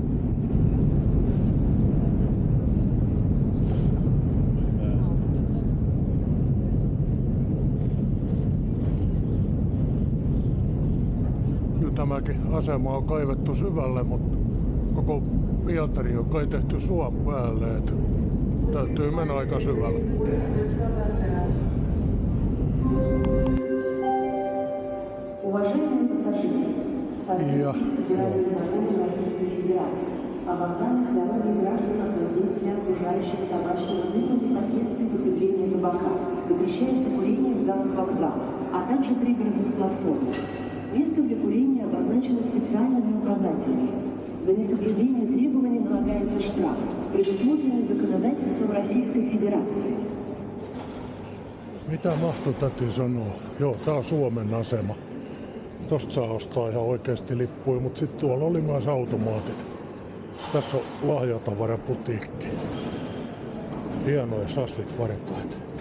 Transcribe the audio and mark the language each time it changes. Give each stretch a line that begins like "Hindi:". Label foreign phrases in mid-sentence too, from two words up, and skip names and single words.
Finnish: Kyllä tämäkin asema on kaivettu syvälle, mutta koko Pietari on kai tehty suon päälle. Et täytyy mennä aika syvälle.
Russian: Уважаемые пассажиры, в соответствии с законом Российской Федерации об охране здоровья граждан от воздействия окружающего табачного дыма при последствии потребления табака запрещается курение в залах вокзала, а также пригородных платформах. Место для курения обозначено специальными указателями. За несоблюдение требований налагается штраф, предусмотренный законодательством Российской Федерации.
Finnish: Mitä mahto täti sanoo? Joo, tää on Suomen asema. Tosta saa ostaa ihan oikeesti lippuja, mut sit tuolla oli myös automaatit. Tässä on lahjatavaraputiikki. Hienoja sasvit-vartaita.